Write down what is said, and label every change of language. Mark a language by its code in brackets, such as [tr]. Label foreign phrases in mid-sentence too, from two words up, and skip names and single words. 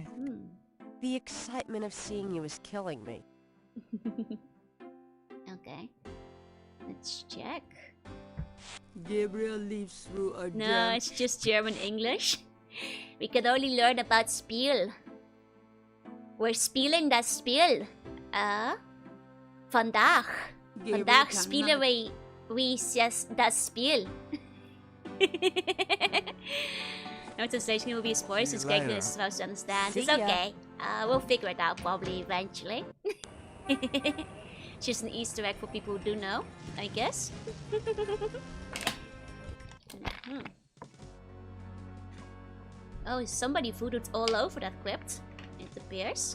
[en] The excitement of seeing you is killing me. Okay. Let's check. Gabriel leaves through a No, it's just German English. We can only learn about Spiel. [de] We're spielen das Spiel. [nl] Vandaag. Vandaag spelen we [de] das Spiel. [en] No translation will be a spoiler since Gabriel is supposed to understand. It's okay. We'll figure it out probably eventually. Just an Easter egg for people who do know, I guess. Oh, somebody voodooed all over that crypt, it appears.